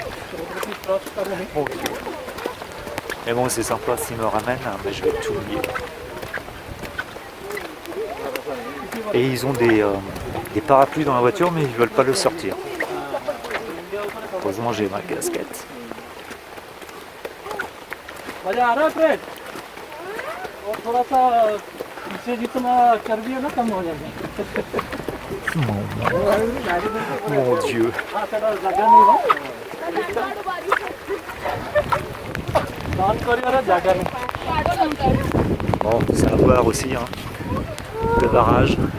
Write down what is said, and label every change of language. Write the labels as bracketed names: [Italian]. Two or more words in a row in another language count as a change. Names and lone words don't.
[French] Mon Dieu. Mais bon, c'est sympa s'ils me ramènent, hein, mais je vais tout mouiller. Et ils ont des parapluies dans la voiture, mais ils veulent pas le sortir. Heureusement, j'ai ma casquette. [Hindi] मजा आ रहा है फ्रेंड और थोड़ा सा पीछे जितना कर दिया ना कम हो जाएगा [French] Mon Dieu. [Hindi] हाँ तेरा जगह नहीं है दान करिए रे जगह नहीं [French] Bon, c'est à voir aussi, hein, le barrage.